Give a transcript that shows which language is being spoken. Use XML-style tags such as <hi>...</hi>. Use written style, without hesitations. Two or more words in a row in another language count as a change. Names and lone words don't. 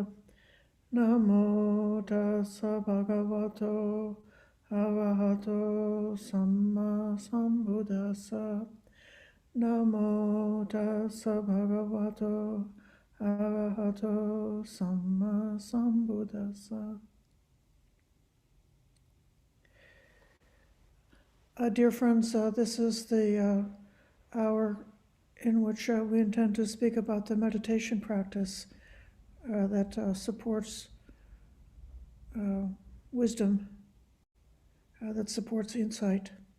<pi>Namo tassa bhagavato arahato samma sambuddhassa. Namo tassa bhagavato arahato samma sambuddhassa.</pi> <en>Dear friends, this is the hour in which we intend to speak about the meditation practice that supports wisdom, that supports insight.</en>